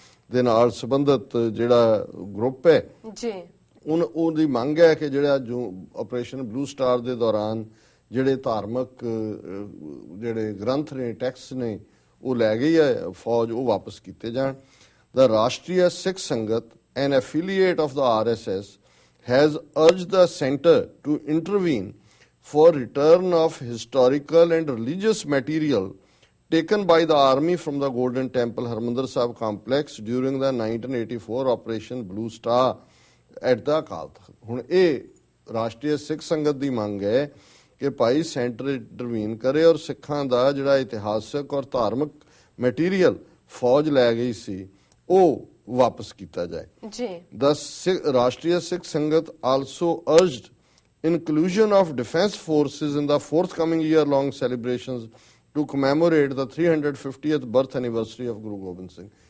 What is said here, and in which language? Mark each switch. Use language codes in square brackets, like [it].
[pa] ਦੇ ਨਾਲ ਸੰਬੰਧਿਤ ਜਿਹੜਾ ਗਰੁੱਪ ਹੈ ਜੀ ਉਹਦੀ ਮੰਗ ਹੈ ਕਿ ਜਿਹੜਾ ਜੋ ਆਪਰੇਸ਼ਨ ਬਲੂ ਸਟਾਰ ਦੇ ਦੌਰਾਨ ਜਿਹੜੇ ਧਾਰਮਿਕ ਜਿਹੜੇ ਗ੍ਰੰਥ ਨੇ, ਟੈਕਸ ਨੇ, ਉਹ ਲੈ ਗਈ ਹੈ ਫੌਜ, ਉਹ ਵਾਪਸ ਕੀਤੇ ਜਾਣ। [en] The Rashtriya Sikh Sangat, an affiliate of the RSS, has urged the center to intervene for return of historical and religious material taken by the army from the Golden Temple Harmandir Sahib complex during the 1984 Operation Blue Star at the Akal Takht। [pa] ਹੁਣ ਇਹ ਰਾਸ਼ਟਰੀ ਸਿੱਖ ਸੰਗਤ ਦੀ ਮੰਗ ਹੈ ਕਿ ਭਾਈ centre intervene ਕਰੇ ਔਰ ਸਿੱਖਾਂ ਦਾ ਜਿਹੜਾ ਇਤਿਹਾਸਕ ਔਰ ਧਾਰਮਿਕ ਮਟੀਰੀਅਲ ਫੌਜ ਲੈ ਗਈ ਸੀ ਉਹ ਵਾਪਸ ਕੀਤਾ ਜਾਏ ਜੀ। [en] The Rashtriya Sikh Sangat also urged inclusion of defense forces in the forthcoming year-long celebrations to commemorate the 350th birth anniversary of Guru Gobind Singh।